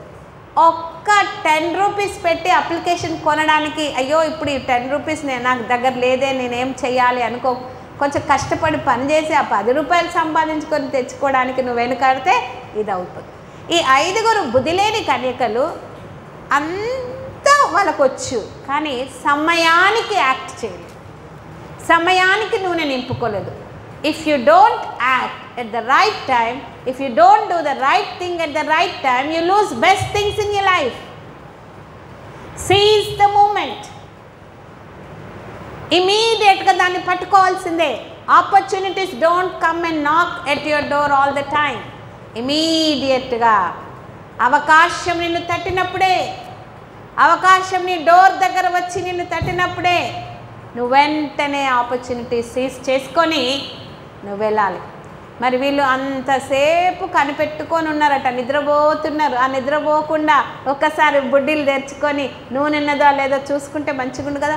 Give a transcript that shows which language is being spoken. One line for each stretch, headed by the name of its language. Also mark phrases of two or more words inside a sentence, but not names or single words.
Telugu: ఒక్క 10 రూపీస్ పెట్టి అప్లికేషన్ కొనడానికి, అయ్యో ఇప్పుడు ఈ 10 రూపీస్ నాకు దగ్గర లేదే, నేనేం చెయ్యాలి అనుకో, కొంచెం కష్టపడి పనిచేసి ఆ 10 రూపాయలు సంపాదించుకొని తెచ్చుకోవడానికి నువ్వు వెనుకాడితే ఇది అవుతుంది. ఈ 5 బుద్ధిలేని కన్యకలు అంతా వాళ్ళకు వచ్చు, కానీ సమయానికి యాక్ట్ చేయలేదు, సమయానికి నూనె నింపుకోలేదు.
English: If you don't act at the right time, if you don't do the right thing at the right time, you lose best things in your life. Seize the moment.
Telugu: Immediate గా దాన్ని పట్టుకోవాల్సిందే.
English: Opportunities don't come and knock at your door all the time.
Telugu: Immediate గా అవకాశం నిన్ను తట్టినప్పుడే, అవకాశం ని door దగ్గర వచ్చి నిన్ను తట్టినప్పుడే నువ్వు వెంటనే
English: opportunity seize
Telugu: చేసుకొని నువ్వు వెళ్ళాలి. మరి వీళ్ళు అంతసేపు కనిపెట్టుకొని ఉన్నారట, నిద్రపోతున్నారు. ఆ నిద్రపోకుండా ఒక్కసారి బుడ్డీలు తెరుచుకొని నూనె ఉన్నదో లేదో చూసుకుంటే మంచిగుండు కదా.